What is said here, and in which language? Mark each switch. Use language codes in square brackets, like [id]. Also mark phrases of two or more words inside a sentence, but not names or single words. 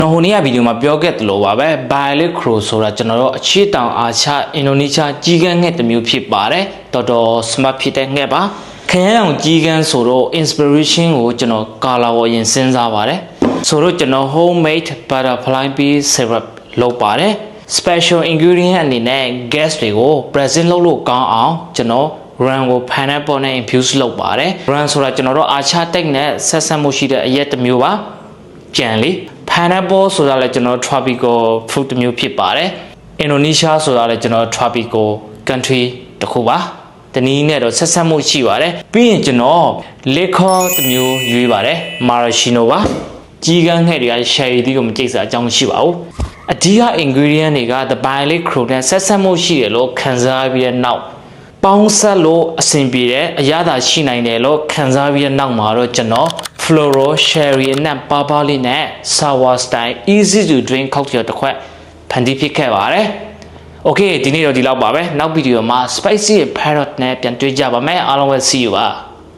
[my] ဟိုနေ့ကဗီဒီယိုမှာပြောခဲ့တယ်လို့ပါပဲ Bialik Crow ဆိုတာကျွန်တော်တို့အခြေတောင်အာရှအင်ဒိုနီးရှားကြီးကန်းငှက်တစ်မျိုးဖြစ်ပါတယ်တော်တော် smart ဖြစ်တဲ့ငှက်ပါခရမ်းအောင်ကြီးကန်းဆိုတော့ inspiration ကိုကျွန်တော် color ကိုအရင်စဉ်းစားပါတယ်ဆိုတော့ ကျွန်တော် [en] homemade butterfly pea syrup [my] လုပ်ပါတယ် [en] special ingredient [my] အနေနဲ့ gas တွေကို present လုပ်လို့ကောင်းအောင်ကျွန်တော် run ကို pineapple နဲ့ infuse လုပ်ပါတယ် run ဆိုတာကျွန်တော်တို့အာချတက်နဲ့ဆက်ဆက်မှုရှိတဲ့အ ရက်တစ်မျိုးပါကြံလေး pineapple ဆိုတာလည်းကျွန်တော် [en] tropical fruit [my] တစ်မျိုးဖြစ်ပါတယ် Indonesia ဆိုတာလည်းကျွန်တော် [en] tropical country [my] တစ်ခုပါတနည်းနဲ့တော့ဆက်ဆက်မှု ရှိပါတယ်ပြီးရင်ကျွန်တော် liquor တစ်မျိုးရွေးပါတယ် maraschino ပါကြီးကန်းငှက်တွေက sherry တီးကိုမကြိတ်စားအကြောင်းမရှိပါဘူး အဓိက ingredient တွေက the Bialik Crow နဲ့ဆက်ဆက်မှုရှိတယ်လို့ခံစားပြီးတဲ့နောက်ပေါင်းဆက်လို့အဆင်ပြေတဲ့အရသာရှိနိုင်တယ်လို့ခံစားပြီးတဲ့နောက်မှာတော့ကျွန်တော် [en] floral sherry [my] နဲ့ပါပါလေးနဲ့ [en] sour style easy to drink cocktail [my] တစ်ခွက်ဖန်တီးဖြစ်ခဲ့ပါတယ် Okay ဒီနေ့တော့ဒီလောက်ပါပဲနောက်ဗီဒီယိုမှာ [en] spicy parrot [my] နဲ့ပြန်တွေ့ကြပါမယ်အားလုံးပဲ [en] see you [my] ပါ